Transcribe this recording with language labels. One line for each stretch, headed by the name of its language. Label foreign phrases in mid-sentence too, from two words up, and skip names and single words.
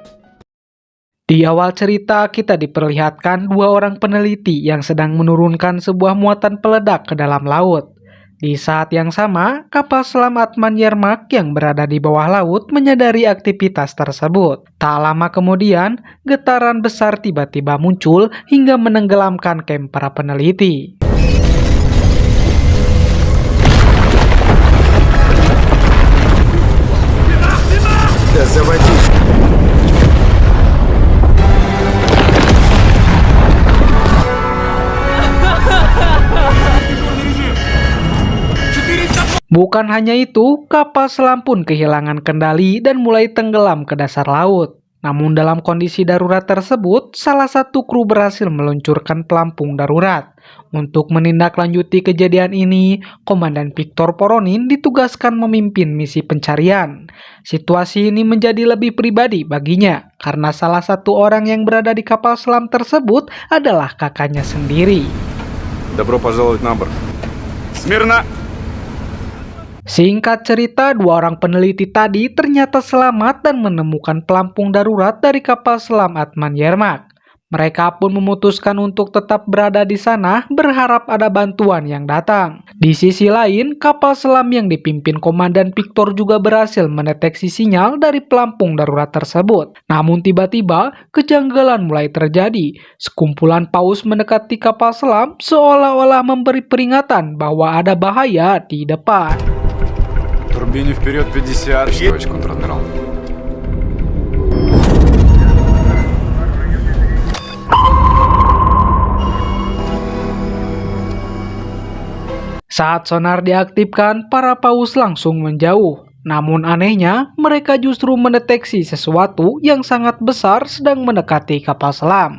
Indonesian: Di awal cerita, kita diperlihatkan dua orang peneliti yang sedang menurunkan sebuah muatan peledak ke dalam laut. Di saat yang sama, kapal selam Atman Yermak yang berada di bawah laut menyadari aktivitas tersebut. Tak lama kemudian, getaran besar tiba-tiba muncul hingga menenggelamkan kamp para peneliti.
Russian: Да заводись.
Indonesian: Bukan hanya itu, kapal selam pun kehilangan kendali dan mulai tenggelam ke dasar laut. Namun dalam kondisi darurat tersebut, salah satu kru berhasil meluncurkan pelampung darurat. Untuk menindaklanjuti kejadian ini, Komandan Viktor Voronin ditugaskan memimpin misi pencarian. Situasi ini menjadi lebih pribadi baginya, karena salah satu orang yang berada di kapal selam tersebut adalah kakaknya sendiri.
Russian: Добро пожаловать на борт. Смирно!
Indonesian: Singkat cerita, dua orang peneliti tadi ternyata selamat dan menemukan pelampung darurat dari kapal selam Atman Yermak. Mereka pun memutuskan untuk tetap berada di sana, berharap ada bantuan yang datang. Di sisi lain, kapal selam yang dipimpin Komandan Viktor juga berhasil mendeteksi sinyal dari pelampung darurat tersebut. Namun tiba-tiba, kejanggalan mulai terjadi. Sekumpulan paus mendekati kapal selam seolah-olah memberi peringatan bahwa ada bahaya di depan.
Russian: Турбине вперед 50, товарищ контр-адмирал.
Indonesian: Saat sonar diaktifkan, para paus langsung menjauh. Namun anehnya, mereka justru mendeteksi sesuatu yang sangat besar sedang mendekati kapal selam.